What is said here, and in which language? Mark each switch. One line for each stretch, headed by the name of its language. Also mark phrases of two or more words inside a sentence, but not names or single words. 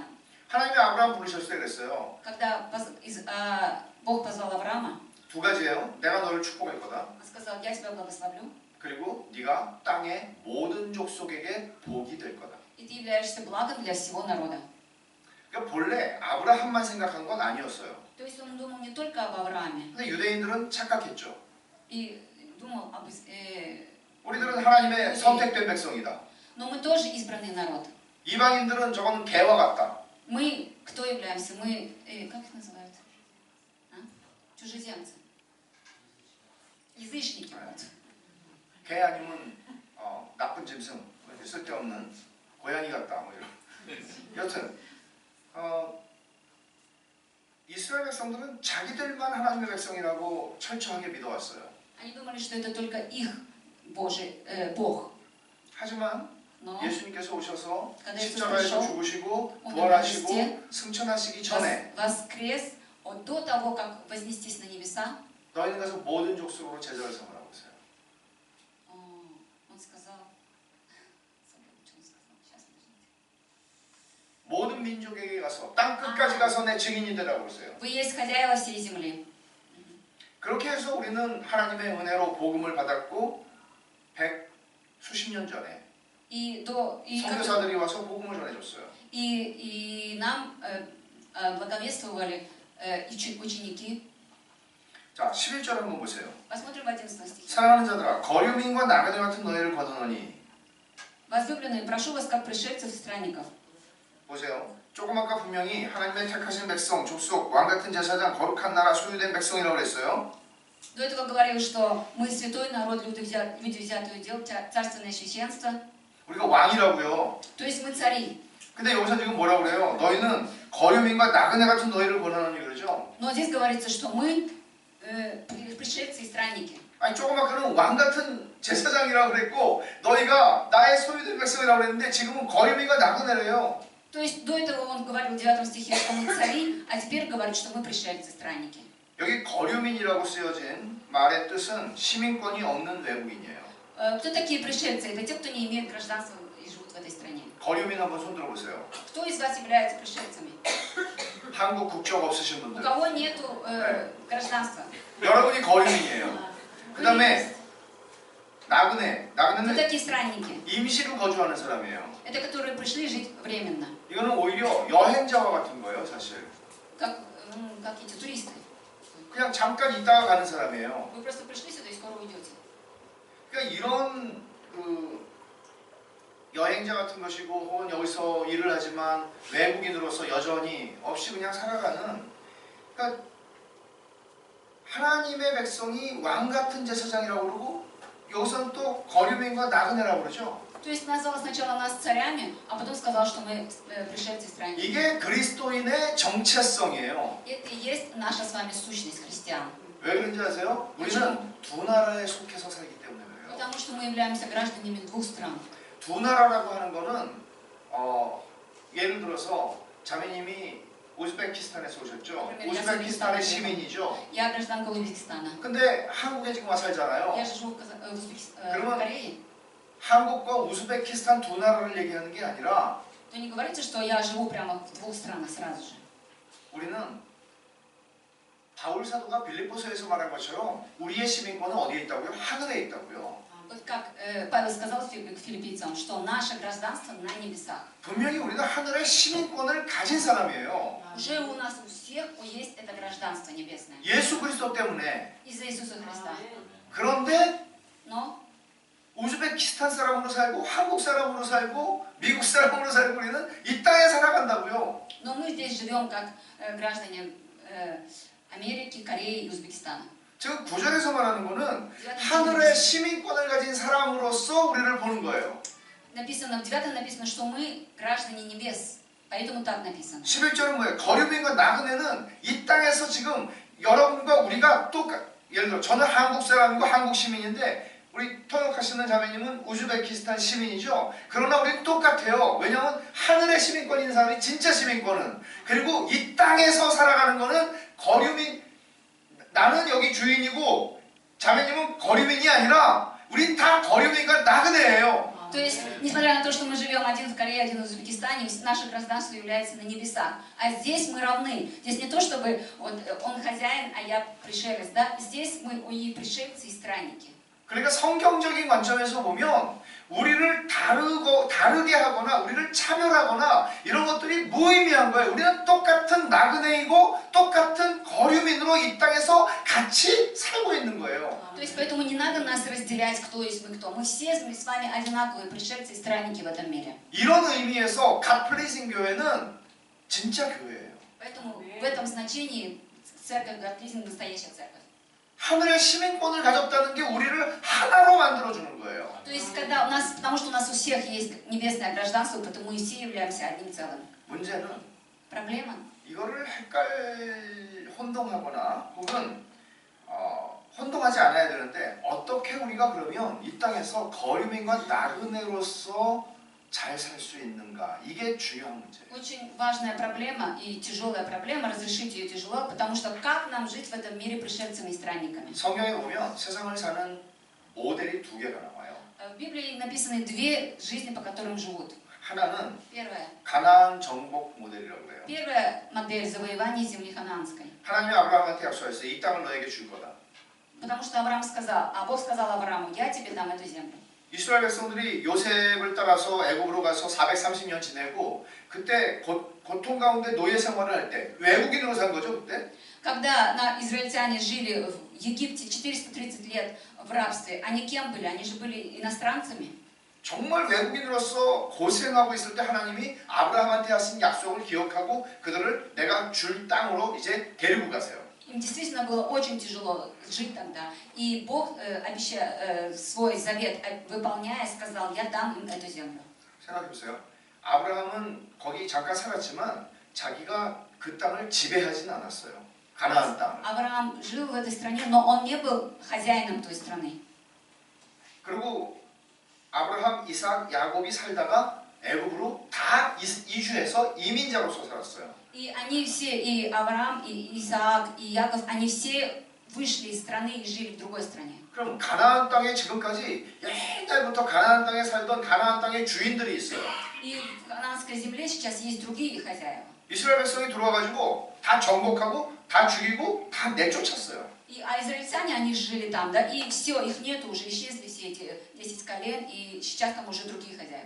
Korean: 하나님이 아브라함 부르셨을 때 그랬어요.
Russian: Когда Бог позвал Авраама,
Korean: 두 가지예요. 내가 너를 축복할 거다.
Russian: Он сказал: я тебя благословлю,
Korean: 그리고 네가 땅의 모든 족속에게 복이 될 거다.
Russian: и ты являешься благом для всего народа.
Korean: 그러니까 본래 아브라함만 생각한 건 아니었어요.
Russian: То есть он думал не только об Аврааме,
Korean: 근데 유대인들은 착각했죠.
Russian: и думал об
Korean: 우리들은 하나님의 선택된 백성이다.
Russian: но мы тоже избранный народ.
Korean: 이방인들은 저건 개와 같다.
Russian: Мы кто являемся? Мы как их называют? Чужеземцы. Язычники. Вот.
Korean: 개 아니면 나쁜 짐승, 쓸데없는 고양이 같다. 뭐 이런. 여튼 이스라엘 백성들은 자기들만 하나님의 백성이라고 철저하게 믿어왔어요.
Russian: Они думали, что это только их Бог.
Korean: 하지만
Russian: Но
Korean: 예수님께서 오셔서
Russian: когда
Korean: 십자가에서
Russian: Иисус
Korean: 죽으시고
Russian: Он
Korean: 부활하시고
Russian: кресте
Korean: 승천하시기 전에
Russian: воскрес до того, как вознестись на небеса,
Korean: 너희는 가서 모든 족속으로 제자를 삼으라고 했어요.
Russian: Он сказал, что он сказал? Сейчас, подождите.
Korean: 모든 민족에게 가서 땅 끝까지 가서 내 증인이 되라고 했어요.
Russian: Вы есть хозяева всей земли.
Korean: 그렇게 해서 우리는 하나님의 은혜로 복음을 받았고 수십 년 전에 선교사들이 와서 복음을 전해줬어요.
Russian: И нам благовествовали ученики.
Korean: 자, 11절 한번 보세요.
Russian: Посмотрим в 11 стихе.
Korean: 사랑하는 자들아, 거류민과 나그네 같은 너희를 거두노니.
Russian: Возлюбленные, прошу вас, как пришельцев и странников.
Korean: 보세요. 조금 아까 분명히 하나님의 택하신 백성, 족속, 왕같은 제사장, 거룩한 나라, 소유된 백성이라고 그랬어요.
Russian: До этого говорил, что мы святой народ, люди взятые удел, царственное священство.
Korean: 우리가 왕이라고요.
Russian: То есть мы цари.
Korean: 근데 여기서 지금 뭐라고 그래요? 너희는 거류민과 나그네 같은 너희를 권하노니 그러죠?
Russian: Но здесь говорится, что мы пришельцы и странники.
Korean: 아니 조금 아까는 왕같은 제사장이라고 그랬고 너희가 나의 소유된 백성이라고 그랬는데 지금은 거류민과 나그네래요.
Russian: То есть до этого он говорил в 9 стихе, что мы цари, а теперь говорит, что мы пришельцы, странники.
Korean: 여기 거류민이라고 쓰여진 말의 뜻은 시민권이 없는 외국인이에요.
Russian: Кто такие пришельцы? Это те, кто не имеет гражданства и живут в этой стране.
Korean: 거류민 한번 손 들어보세요.
Russian: Кто из вас является пришельцами?
Korean: 한국 국적 없으신
Russian: У
Korean: 분들.
Russian: кого нету гражданства?
Korean: 여러분이 거류민이에요. 그 다음에 나그네.
Russian: Кто
Korean: 나그네는
Russian: такие странники?
Korean: 임시로 거주하는 사람이에요.
Russian: Это которые пришли жить временно.
Korean: 이거는 오히려 여행자와 같은 거예요, 사실.
Russian: Как эти туристы.
Korean: 그냥 잠깐 있다가 가는 사람이에요.
Russian: Вы просто пришли сюда и скоро уйдете.
Korean: 그러니까 이런 여행자 같은 것이고 혹은 여기서 일을 하지만 외국인으로서 여전히 없이 그냥 살아가는 그러니까 하나님의 백성이 왕 같은 제사장이라고 그러고 여기서는 또 거류민과 나그네라고 그러죠.
Russian: То есть назвал сначала нас царями, а потом сказал, что мы пришельцы и странники.
Korean: 이게 그리스도인의 정체성이에요.
Russian: Это и есть наша с вами сущность христиан.
Korean: 왜 그런지 아세요? 우리는 두 나라에 속해서 살기 때문에 그래요.
Russian: Потому что мы являемся гражданами двух стран.
Korean: 두 나라라고 하는 거는 예를 들어서 자매님이 우즈베키스탄에서 오셨죠? 우즈베키스탄의 시민이죠.
Russian: Я гражданка Узбекистана.
Korean: 근데 한국에 지금 와 살잖아요.
Russian: Я живу в Корее.
Korean: 한국과 우즈베키스탄 두 나라를 얘기하는 게 아니라
Russian: То не говорите, что я живу прямо в двух странах сразу же.
Korean: 우리는 바울 사도가 빌립보서에서 말한 것처럼 우리의 시민권은 어디에 있다고요? 하늘에 있다고요.
Russian: Павел сказал к филиппийцам, что наше гражданство на небесах.
Korean: 분명히 우리는 하늘의 시민권을 가진 사람이에요.
Russian: Уже у нас у всех есть это гражданство небесное.
Korean: 예수 그리스도 때문에.
Russian: Из-за Иисуса Христа.
Korean: 그런데
Russian: Но
Korean: 우즈베키스탄 사람으로 살고 한국 사람으로 살고 미국 사람으로 살고 우리는 이 땅에 살아간다고요.
Russian: Но мы здесь живем как граждане Америки, Кореи и Узбекистана.
Korean: 지금 구절에서 말하는 거는 하늘의 시민권을 가진 사람으로서 우리를 보는 거예요.
Russian: Написано, в 9 написано, что мы граждане небес. Поэтому так написано.
Korean: 11절은 뭐예요? 거류민과 나그네는 이 땅에서 지금 여러분과 우리가 예를 들어 저는 한국 사람이고 한국 시민인데 우리 통역하시는 자매님은 우즈베키스탄 시민이죠. 그러나 우리는 똑같아요. 왜냐하면 하늘의 시민권인 사람이 진짜 시민권은, 그리고 이 땅에서 살아가는 거는 거류민, 나는 여기 주인이고 자매님은 거류민이 아니라 우린 다 거류민과 나그네예요.
Russian: То есть, несмотря на то, что мы живем один в Корее, один в Узбекистане, наше гражданство является на небесах. А здесь мы равны. Здесь не то, чтобы вот, он хозяин, а я пришелец. Да? Здесь мы и пришельцы, и странники.
Korean: 그러니까 성경적인 관점에서 보면 우리를 다르게 하거나 우리를 차별하거나 이런 것들이 무의미한 거예요. 우리는 똑같은 나그네이고 똑같은 거류민으로 이 땅에서 같이 살고 있는 거예요.
Russian: То есть поэтому не надо нас разделять, кто есть мы кто. Мы все с вами одинаковые пришельцы и странники в этом мире.
Korean: 이런 의미에서 God Pleasing 교회는 진짜 교회예요.
Russian: Поэтому в этом значении церковь God Pleasing настоящая церковь.
Korean: 하늘의 시민권을 가졌다는 게 우리를 하나로 만들어주는 거예요.
Russian: То есть когда у нас, потому что у нас у всех есть небесное гражданство, поэтому мы все являемся одним целым.
Korean: 문제는
Russian: Проблема.
Korean: 이거를 혼동하거나 혹은 혼동하지 않아야 되는데 어떻게 우리가 그러면 이 땅에서 거류민과 나그네로서 잘 살 수 있는가, 이게 중요한 문제예요.
Russian: Очень важная проблема и тяжелая проблема, разрешить ее тяжело, потому что как нам жить в этом мире пришельцами и странниками?
Korean: 성경에 보면 세상을 사는 모델이 두 개가 나와요.
Russian: В Библии написаны две жизни, по которым живут.
Korean: 하나는
Russian: Первая.
Korean: 가나안 정복 모델이라고 그래요.
Russian: Первая модель завоевания земли ханаанской.
Korean: 하나님이 아브라함한테 약속했어요. 이 땅을 너에게 줄 거다.
Russian: Потому что Авраам сказал, а Бог сказал Аврааму, я тебе дам эту землю.
Korean: 이스라엘 백성들이 요셉을 따라서 애굽으로 가서 430년 지내고 그때 고통 가운데 노예 생활을 할 때 외국인으로 산 거죠 그때?
Russian: Когда израильтяне жили в Египте 430 лет в рабстве, они кем были? Они же были иностранцами.
Korean: 정말 외국인으로서 고생하고 있을 때 하나님이 아브라함한테 하신 약속을 기억하고 그들을 내가 줄 땅으로 이제 데리고 가세요.
Russian: Им действительно было очень тяжело жить тогда. И Бог, обещая свой завет, выполняя, сказал, я дам им эту землю.
Korean: 생각해보세요. 아브라함은 거기 잠깐 살았지만 자기가 그 땅을 지배하지는 않았어요. 가나안 땅을.
Russian: Авраам жил в этой стране, но он не был хозяином той страны.
Korean: 그리고 아브라함, 이삭, 야곱이 살다가 애굽으로 다 이주해서 이민자로서 살았어요.
Russian: И они все, и Авраам, и Исаак, и Яков, они все вышли из страны и жили в другой стране.
Korean: 그럼 가나안 땅에 지금까지 옛날부터 가나안 땅에 살던 가나안 땅의 주인들이 있어요.
Russian: И в ханаанской земле сейчас есть другие хозяева.
Korean: 이스라엘 백성이 들어와가지고 다 정복하고 다 죽이고 다 내쫓았어요.
Russian: А израильтяне, они жили там, да, и все, их нету уже, исчезли все эти 10 колен, и сейчас там уже другие хозяева.